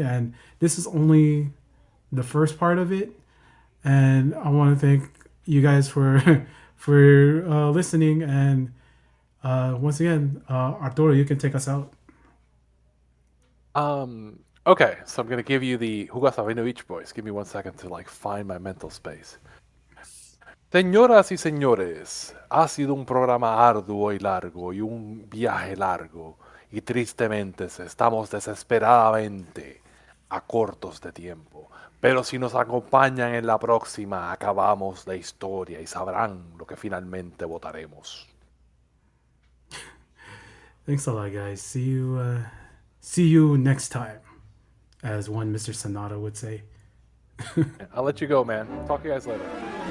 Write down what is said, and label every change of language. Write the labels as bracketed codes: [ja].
[en] And this is only the first part of it, and I want to thank you guys for for listening. And once again, Arturo, you can take us out. Okay, so I'm gonna give you the Hugo Sabinovich voice. Give me 1 second to like find my mental space. [es] Señoras y señores, ha sido un programa arduo y largo y un viaje largo y tristemente estamos desesperadamente a cortos de tiempo. Pero si nos acompañan en la próxima, acabamos la historia y sabrán lo que finalmente votaremos. [en] Thanks a lot, guys. See you next time, as one Mr. Sonata would say. I'll let you go, man. Talk to you guys later.